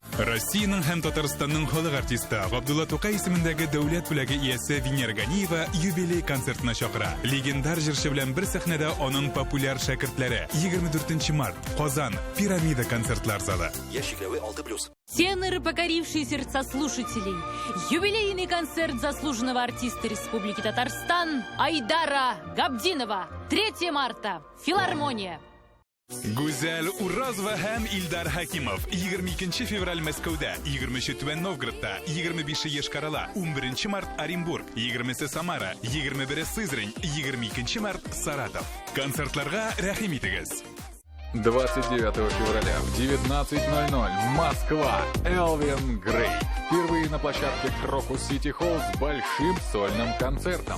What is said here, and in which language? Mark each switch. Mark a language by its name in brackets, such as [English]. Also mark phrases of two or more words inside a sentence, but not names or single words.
[Tatar] Россиянең һәм Татарстанның халык артисты Габдулла Тукай исемендәге дәүләт бүләге иясе Венера Ганиева юбилей концертына чакыра. Легендар җырчы белән бер сәхнәдә аның популяр шәкертләре. 24 март Казан Пирамида концертлар залы. Ящикләве 6+. [Russian] Теноры, покорившие сердца слушателей. Юбилейный концерт заслуженного артиста Республики Татарстан Айдара Габдинова. 3 марта. Филармония. [Tatar] Гүзәл Уразова һәм Илдар Хакимов 22 февраль Мәскәүдә, 23 Түбән Новгородта, 25 Ешкарала, 11 март Оренбург, 20 Самара, 21 Сызрань, 22 март Саратов. Концертларга рәхим итегез. [Russian] 29 февраля в 19:00 Москва. Элвин Грей. Впервые на площадке Крокус Сити Холл с большим сольным концертом.